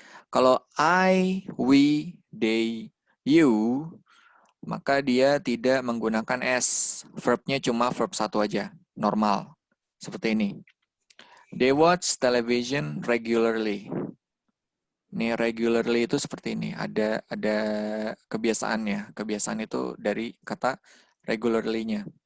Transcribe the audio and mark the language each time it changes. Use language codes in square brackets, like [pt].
[id] Kalau I, we, they, you, maka dia tidak menggunakan S. Verbnya cuma verb 1 aja. Normal. Seperti ini. [en] They watch television regularly. [id] Ini regularly itu seperti ini. Ada kebiasaannya. Kebiasaan itu dari kata regularly-nya.